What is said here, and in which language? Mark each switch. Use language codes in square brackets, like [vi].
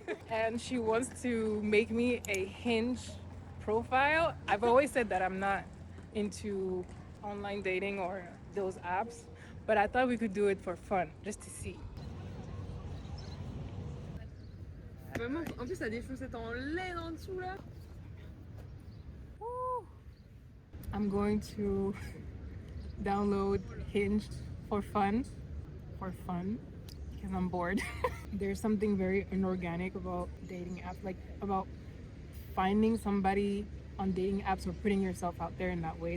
[en] And she wants to make me a Hinge profile. I've always said that I'm not into online dating or those apps, but I thought we could do it for fun, just to see. [fr] Vraiment, en plus, t'as des chaussettes en laine en dessous là. [en] I'm going to download Hinge for fun, because I'm bored. There's something very inorganic about dating apps, like about finding somebody on dating apps or putting yourself out there in that way.